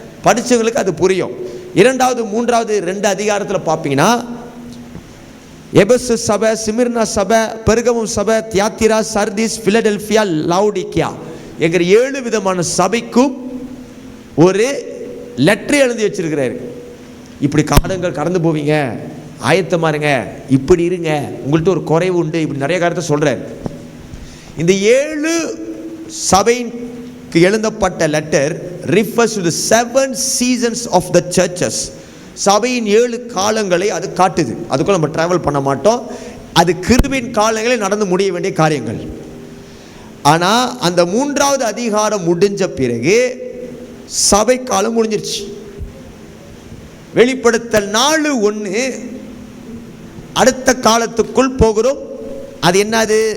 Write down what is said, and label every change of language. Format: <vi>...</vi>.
<ta>படித்தவங்களுக்கு அது புரியும். 2வது 3வது 2 அதிகாரத்தில் பார்ப்பீங்கன்னா எபேசு சபை, சிமிர்னா சபை, பெர்கமும் சபை, தியாத்திரா, சர்தீஸ், பிலடெல்பியா, லவுடிக்கியா என்கிற 7 விதமான சபைக்கும் ஒரு லெட்டர் எழுதி வச்சிருக்கிறாரு. இப்படி காலங்கள் கடந்து போவீங்க, ஆயத்தமா இருங்க, இப்படி இருங்க, உங்கள்கிட்ட ஒரு குறைவு உண்டு, இப்படி நிறைய காரியத்தை சொல்றாரு. இந்த 7 சபைக்கு எழுதப்பட்ட letter</ta> <en>refers to the 7 seasons of the churches.</en> <ta>சபையின் 7 காலங்களை அது காட்டுது. அதுக்குள்ள நம்ம டிராவல் பண்ண மாட்டோம். அது கிருபையின் காலங்களில் நடந்து முடிய வேண்டிய காரியங்கள். ஆனா அந்த 3வது அதிகாரம் முடிஞ்ச பிறகு சபை காலம் முடிஞ்சிருச்சு. வெளிப்படுத்தல் 4:1 அடுத்த காலத்துக்குள் போகிறோம். அது என்னது?</ta>